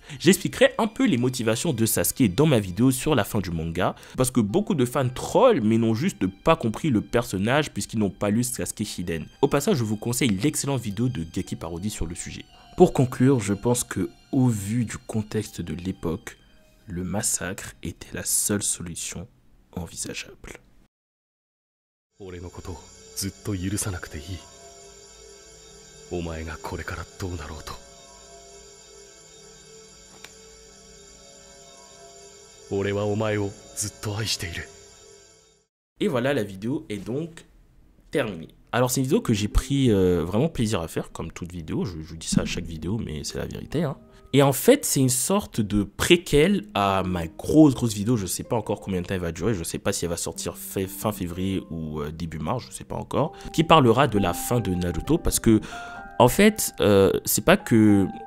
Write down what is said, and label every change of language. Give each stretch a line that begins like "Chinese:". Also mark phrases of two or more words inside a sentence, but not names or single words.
French: J'expliquerai un peu les motivations de Sasuke dans ma vidéo sur la fin du manga, parce que beaucoup de fans trollent mais n'ont juste pas compris le personnage puisqu'ils n'ont pas lu Sasuke Hiden. Au passage, je vous conseille l'excellente vidéo de Gaki Parody sur le sujet. Pour conclure, je pense que au vu du contexte de l'époque, le massacre était la seule solution envisageable.
Japanese: お前がこれからどうなろうと俺はお前をずっと愛している
French: Et voilà, la vidéo est donc terminée. Alors c'est une vidéo que j'ai pris vraiment plaisir à faire, comme toute vidéo, je vous dis ça à chaque vidéo, mais c'est la vérité. Et en fait, c'est une sorte de préquel à ma grosse vidéo, je sais pas encore combien de temps elle va durer, je sais pas si elle va sortir fin février ou début mars, je sais pas encore, qui parlera de la fin de Naruto, parce que En fait, c'est pas que